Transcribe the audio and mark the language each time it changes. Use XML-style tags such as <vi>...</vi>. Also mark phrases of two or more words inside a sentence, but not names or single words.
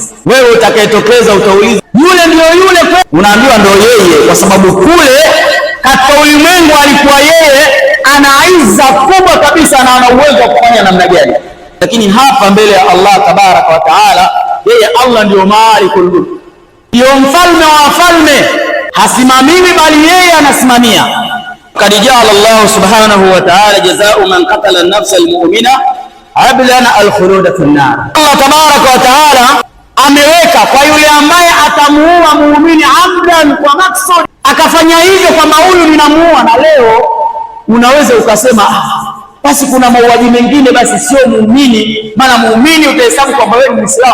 <sw>Wewe utakayetokeza utauliza, yule ndio yule? Unaambiwa ndio yeye, kwa sababu kule katika ulimwengu alikuwa yeye ana izza kubwa kabisa na ana uwezo wa kufanya namna gani, lakini hapa mbele ya</sw> <ar>الله تبارك وتعالى,</ar> <sw>yeye Allah ndio</sw> <ar>مالك الملك,</ar> <sw>ndio mfalme wa wafalme, hasimamii bali yeye anasimamia.</sw> <ar>قد جعل الله سبحانه وتعالى جزاء من قتل النفس المؤمنة أبدا الخلود في النار. الله تبارك وتعالى</ar> <sw>ameweka kwa yule ambaye atamuua muumini abdan, kwa maksud akafanya hivyo kwamba huyu ninamuua. Na leo unaweza ukasema basi kuna mauaji mengine basi sio muumini, maana muumini utahesabu kwamba wewe ni Muislamu.</sw>